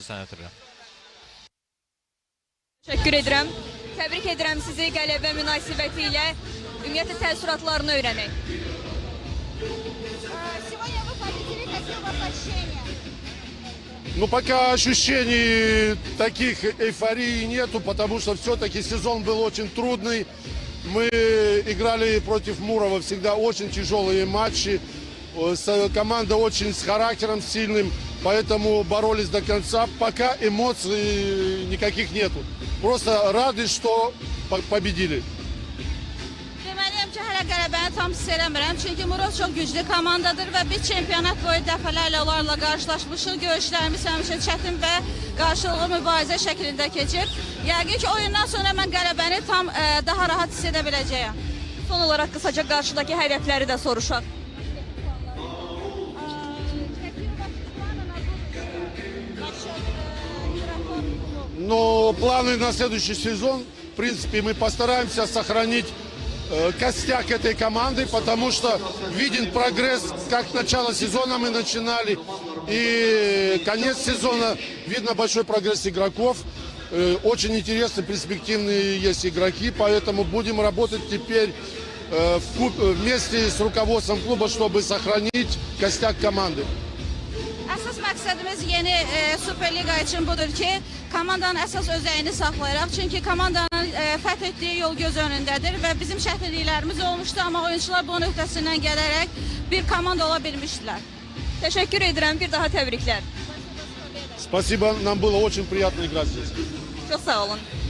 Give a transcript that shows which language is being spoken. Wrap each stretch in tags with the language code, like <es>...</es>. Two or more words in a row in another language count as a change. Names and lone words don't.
<az>Sənə ötürürəm. Təşəkkür edirəm. Təbrik edirəm sizi qələbə münasibəti ilə. Ümumiyyətlə təəssüratlarını öyrənək.</az> <ru>Сегодня вы победили, какие у вас ощущения? Ну, пока ощущений таких эйфории нету, потому что все-таки сезон был очень трудный. Мы играли против Мурова всегда очень тяжелые матчи. Команда очень с характером сильным, поэтому боролись до конца. Пока эмоций никаких нету. Просто рады, что победили.</ru> <az>Deməliyəm ki, hələ qələbəni tam hiss eləmirəm. Çünki Murov çox güclü komandadır və biz çempionat boyu dəfələrlə onlarla qarşılaşmışıq. Görüşlərimiz həmişə çətin və qarşılıqlı mübarizə şəklində keçir. Yəqin ki, oyundan sonra mən qələbəni tam daha rahat hiss edə biləcəyəm. Son olaraq qısaca qarşıdakı hədəfləri də soruşaq.</az> <ru>Но планы на следующий сезон, в принципе, мы постараемся сохранить костяк этой команды, потому что виден прогресс, как начало сезона мы начинали, и конец сезона, видно большой прогресс игроков. Очень интересные, перспективные есть игроки, поэтому будем работать теперь вместе с руководством клуба, чтобы сохранить костяк команды.</ru> <az>Əsas məqsədimiz yeni Superliqa üçün budur ki, komandanın əsas özəyini saxlayıraq. Çünki komandanın fəth etdiyi yol göz önündədir və bizim çətinliklərimiz olmuşdu, amma oyuncular bunun öhdəsindən gələrək bir komanda ola bilmişdilər. Təşəkkür edirəm. Bir daha təbriklər.</az> <ru>Спасибо, нам было очень приятно играть здесь.</ru> <az>Çox sağ olun.</az>